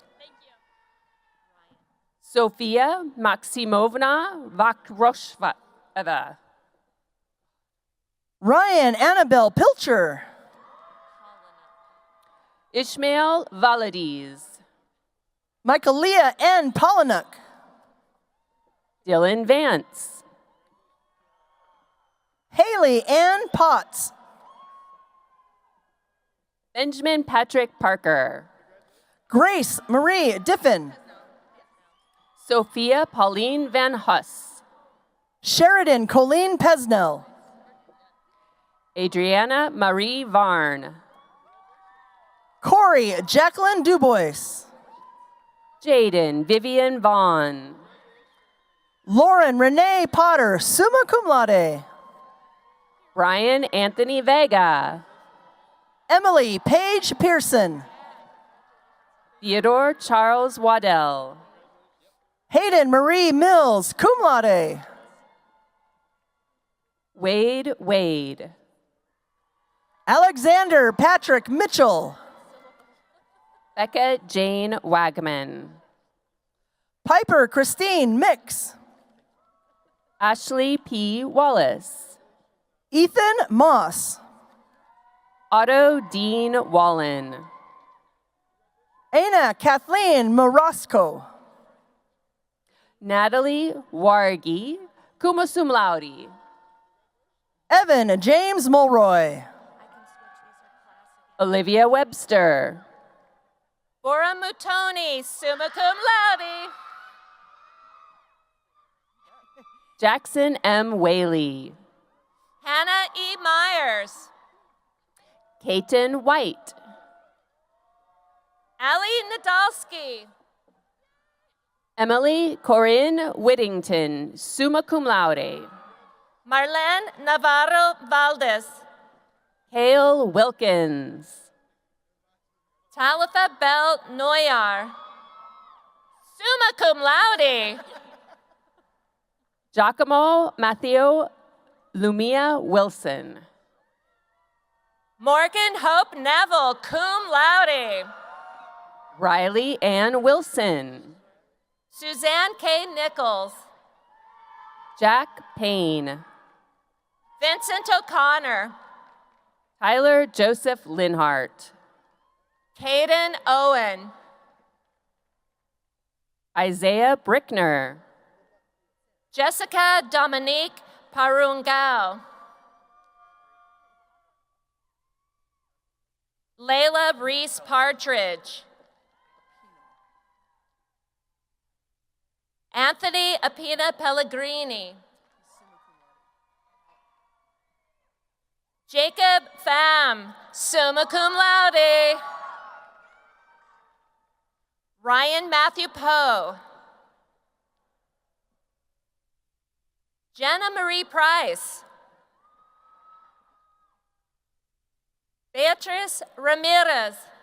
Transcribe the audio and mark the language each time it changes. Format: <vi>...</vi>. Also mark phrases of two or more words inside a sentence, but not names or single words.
<en>Sophia Maximovna Vakrosheva. Ryan Annabelle Pilcher. Ishmael Valades. Michaelia N. Pollinuk. Dylan Vance. Haley Ann Potts. Benjamin Patrick Parker. Grace Marie Diffin. Sophia Pauline Van Huss. Sheridan Colleen Pesnell. Adriana Marie Varn. Corey Jacqueline Dubois. Jaden Vivian Vaughn. Lauren Renee Potter,</en> <la>summa cum laude.</la> <en>Brian Anthony Vega. Emily Paige Pearson. Theodore Charles Waddell. Hayden Marie Mills,</en> <la>cum laude.</la> <en>Wade Wade. Alexander Patrick Mitchell. Becca Jane Wagman. Piper Christine Mix. Ashley P. Wallace. Ethan Moss. Otto Dean Wallen. Anna Kathleen Morosco. Natalie Wargi,</en> <la>cum sum laude.</la> <en>Evan James Mulroy. Olivia Webster. Bora Mutoni,</en> <la>summa cum laude.</la> <en>Jackson M. Whaley. Hannah E. Myers. Kaiten White. Ali Nadolski. Emily Corinne Whittington,</en> <la>summa cum laude.</la> <en>Marlene Navarro Valdez. Hale Wilkins. Talitha Bell Noyar.</en> <la>Summa cum laude.</la> <en>Giacomo Matteo Lumia Wilson. Morgan Hope Neville,</en> <la>cum laude.</la> <en>Riley Ann Wilson. Suzanne K. Nichols. Jack Payne. Vincent O'Connor. Tyler Joseph Linhart. Caden Owen. Isaiah Brickner. Jessica Dominique Parungao. Layla Reese Partridge. Anthony Apina Pellegrini. Jacob Pham,</en> <la>summa cum laude.</la> <en>Ryan Matthew Poe. Jenna Marie Price. Beatrice Ramirez.</en>